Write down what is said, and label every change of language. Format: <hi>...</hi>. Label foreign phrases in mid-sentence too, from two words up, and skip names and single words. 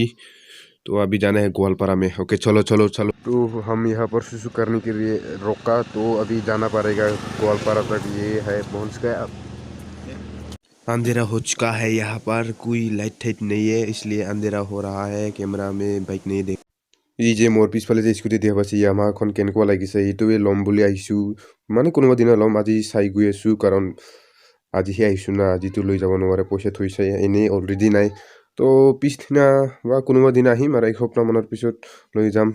<hi>तो अभी जाना है गोवालपारा में। ओके चलो चलो चलो। तो हम यहाँ पर सुसु करने के लिए रोका, तो अभी जाना पड़ेगा गोवालपारा तक। ये है पहुंच गया। अंधेरा हो चुका है, यहाँ पर कोई लाइट टाइट नहीं है, इसलिए अंधेरा हो रहा है। कैमरा में बाइक नहीं देख।</hi> <as>এই যে মোৰ পিছফালে যে স্কুটি দেখা পাইছে, য়ামাহাখন কেনেকুৱা লাগিছে, এইটোৱে ল'ম বুলি আহিছোঁ। মানে কোনোবা দিনা ল'ম, আজি চাই গৈ আছোঁ, কাৰণ আজিহে আহিছোঁ না, আজিতো লৈ যাব নোৱাৰে, পইচা থৈছে এনেই অলৰেডি নাই। তো পিছদিনা বা কোনোবা দিনা আহিম আৰু এসপ্তাহমানৰ পিছত লৈ যাম।</as>